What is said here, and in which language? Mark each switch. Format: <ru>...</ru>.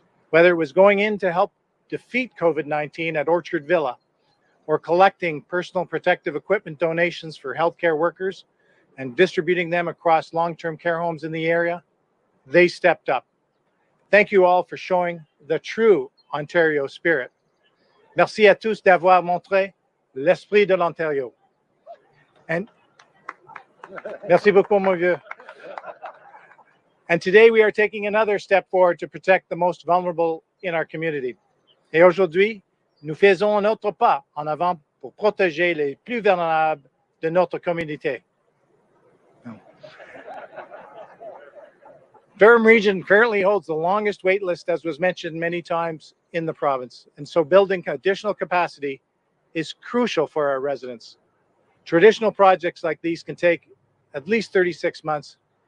<en>Whether it was going in to help defeat COVID-19 at Orchard Villa, or collecting personal protective equipment donations for healthcare workers and distributing them across long-term care homes in the area, they stepped up. Thank you all for showing the true Ontario spirit.</en> <fr>Merci à tous d'avoir montré l'esprit de l'Ontario. And merci beaucoup, mon vieux.</fr> <en>And today we are taking another step forward to protect the most vulnerable in our community.</en> <fr>Et aujourd'hui, nous faisons un autre pas en avant pour protéger les plus vulnérables de notre communauté.</fr> <en>Durham region currently holds the longest wait list, as was mentioned many times, in the province. And so building additional capacity is crucial for our residents. Traditional projects like these can take at least 36 months.</en>